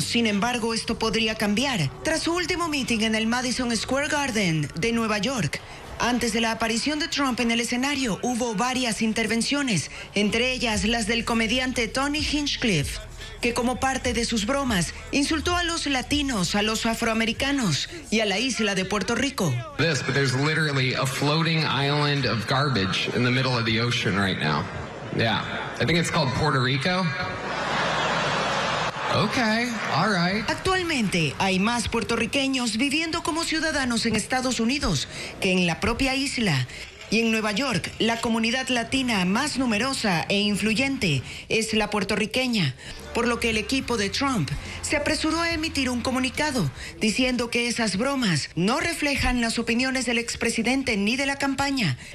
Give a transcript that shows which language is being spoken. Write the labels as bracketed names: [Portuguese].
[Spanish] Sin embargo, esto podría cambiar tras su último meeting en el Madison Square Garden de Nueva York. Antes de la aparición de Trump en el escenario, hubo varias intervenciones, entre ellas las del comediante Tony Hinchcliffe, que como parte de sus bromas insultó a los latinos, a los afroamericanos y a la isla de Puerto Rico. [English] But there's literally a floating island of garbage in the middle of the ocean right now. Yeah, I think it's called Puerto Rico. Okay, all right. [Spanish] Actualmente hay más puertorriqueños viviendo como ciudadanos en Estados Unidos que en la propia isla. Y en Nueva York, la comunidad latina más numerosa e influyente es la puertorriqueña, por lo que el equipo de Trump se apresuró a emitir un comunicado diciendo que esas bromas no reflejan las opiniones del expresidente ni de la campaña.